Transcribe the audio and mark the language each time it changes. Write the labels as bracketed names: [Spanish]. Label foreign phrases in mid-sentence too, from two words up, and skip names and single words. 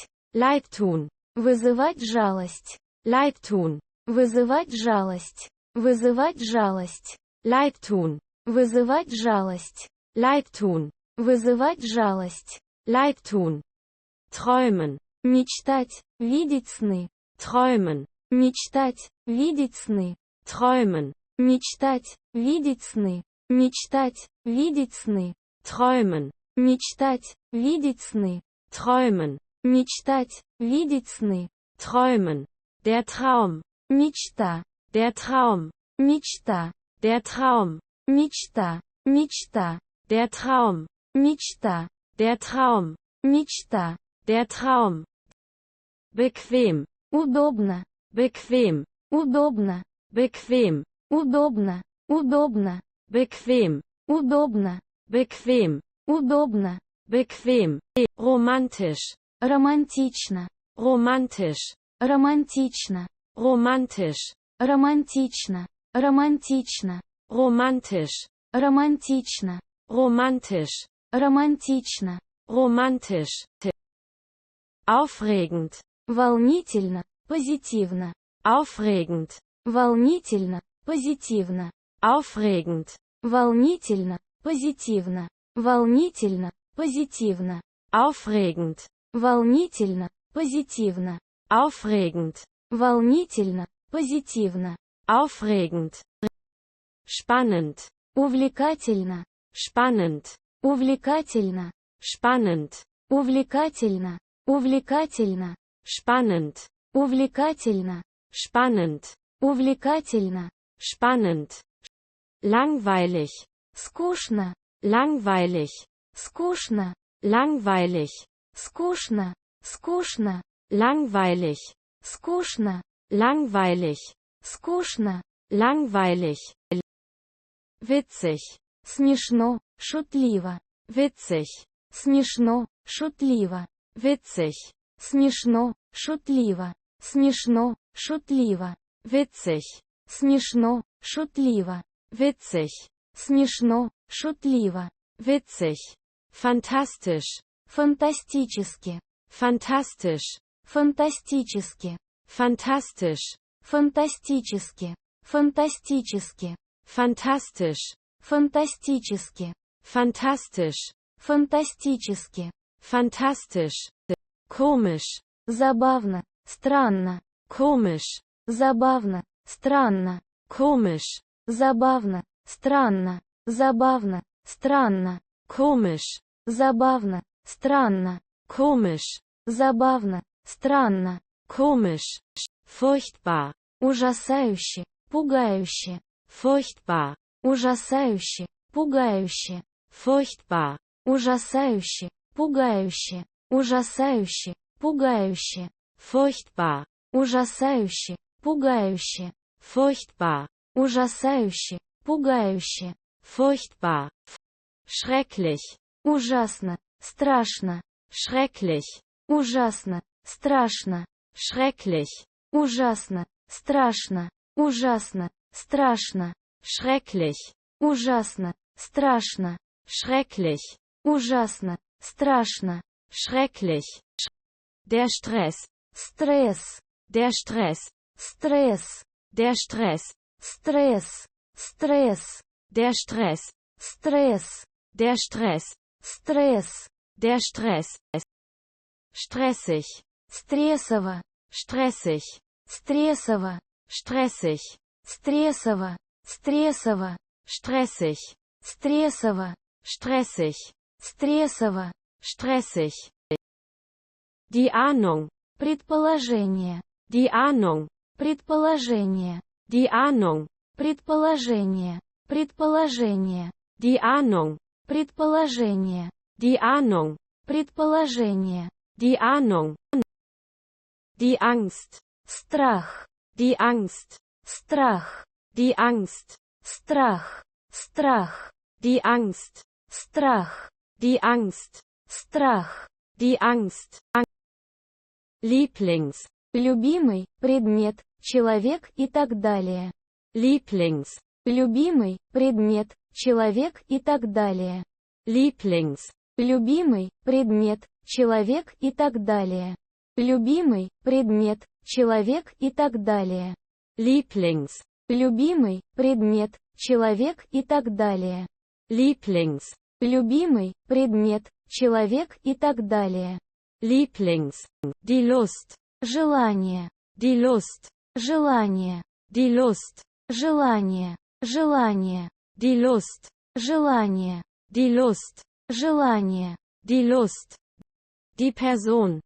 [German] leid tun, [Russian] вызывать жалость, [German] leid tun, [Russian] вызывать жалость, вызывать жалость, [German] leid tun, [Russian] вызывать жалость, [German] leid tun, [Russian] вызывать жалость, [German] leid tun, träumen, [Russian] мечтать, видеть сны, [German] träumen, [Russian] мечтать, видеть сны, [German] träumen, [Russian] мечтать, видеть сны, мечтать, видеть сны, [German] träumen, [Russian] Мечтать, видеть сны. [German] träumen, [Russian] Мечтать, видеть сны. [German] träumen, der Traum, [Russian] Мечта, [German] der Traum, [Russian] мечта, [German] der Traum, [Russian] мечта, мечта, [German] der Traum, [Russian] мечта, [German] der Traum, [Russian] мечта. [German] der Traum. Bequem, [Russian] Удобно, [German] bequem, [Russian] удобно, [German] bequem, [Russian] удобно, удобно, [German] bequem, [Russian] удобно, [German] bequem, [Russian] удобно. [German] bequem, romantisch, [Russian] Романтично, [German] romantisch, [Russian] романтично, [German] romantisch, [Russian] романтично, романтично, [German] romantisch, [Russian] романтично, [German] romantisch, [Russian] романтично. [German] romantisch, aufregend, [Russian] Волнительно, позитивно. [German] aufregend, [Russian] Волнительно, позитивно. [German] aufregend, [Russian] Волнительно, позитивно. Волнительно, позитивно. [German] aufregend, [Russian] Волнительно, позитивно. [German] aufregend, [Russian] Волнительно, позитивно. [German] aufregend, spannend, [Russian] Увлекательно, [German] spannend, [Russian] увлекательно, [German] spannend, [Russian] увлекательно, увлекательно, [German] spannend, [Russian] увлекательно, [German] spannend, [Russian] увлекательно. [German] spannend, langweilig, [Russian] Скучно, [German] langweilig, [Russian] скучно, [German] langweilig, [Russian] скучно, скучно, [German] langweilig, [Russian] скучно, [German] langweilig, [Russian] скучно. [German] langweilig, witzig, [Russian] Смешно, шутливо. [German] witzig, [Russian] Смешно, шутливо. [German] witzig, [Russian] Смешно, шутливо. Смешно, шутливо. [German] witzig, [Russian] Смешно, шутливо. [German] witzig, [Russian] Смешно, шутливо. [German] witzig, fantastisch, [Russian] Фантастически, [German] fantastisch, [Russian] фантастически, [German] fantastisch, [Russian] фантастически, фантастически, [German] fantastisch, [Russian] фантастически, [German] fantastisch, [Russian] фантастически. [German] fantastisch, komisch, [Russian] Забавно, странно, [German] komisch, [Russian] забавно, странно, [German] komisch, [Russian] забавно, странно, забавно, странно, [German] komisch, [Russian] забавно, странно, [German] komisch, [Russian] забавно, странно, [German] komisch, furchtbar, [Russian] ужасающе, пугающе, [German] furchtbar, [Russian] ужасающе, пугающе, [German] furchtbar, [Russian] ужасающе, пугающе, ужасающе, пугающе, [German] furchtbar, [Russian] ужасающе, пугающе, [German] furchtbar, [Russian] ужасающе, пугающе, [German] furchtbar, schrecklich, [Russian] ужасно, страшно, [German] schrecklich, [Russian] ужасно, страшно, [German] schrecklich, [Russian] ужасно, страшно, ужасно, страшно, [German] schrecklich, [Russian] ужасно, страшно, [German] schrecklich, [Russian] ужасно, страшно. [German] schrecklich, der Stress, [Russian] Стресс, [German] der Stress, [Russian] стресс, [German] der Stress, [Russian] стресс, стресс, [German] der Stress, [Russian] стресс, [German] der Stress, [Russian] стресс, [German] der Stress, stressig, [Russian] стрессово, [German] stressig, [Russian] стрессово, [German] stressig, [Russian] стрессово, стрессово, [German] stressig, [Russian] стрессово, [German] stressig, [Russian] стрессово. [German] stressig, die Ahnung, [Russian] Предположение, [German] die Ahnung, [Russian] предположение, [German] die Ahnung, [Russian] предположение, предположение, [German] die Ahnung, [Russian] предположение, [German] die Ahnung, [Russian] предположение, [German] die Ahnung, die Angst, [Russian] страх, [German] die Angst, [Russian] страх, [German] die Angst, [Russian] страх, страх, [German] die Angst, [Russian] страх, [German] die Angst, [Russian] страх. [German] die Angst, Lieblings, [Russian] Любимый, предмет, человек и так далее. [German] Lieblings, [Russian] Любимый, предмет, человек и так далее. [German] Lieblings, [Russian] Любимый, предмет, человек и так далее. Любимый, предмет, человек и так далее. [German] Lieblings, [Russian] Любимый, предмет, человек и так далее. [German] Lieblings, [Russian] Любимый, предмет, человек и так далее. [German] Lieblings, die Lust, [Russian] Желание, [German] die Lust, [Russian] желание, [German] die Lust, [Russian] желание, желание, [German] die Lust, [Russian] желание, [German] die Lust, [Russian] желание, [German] die Lust, die Person,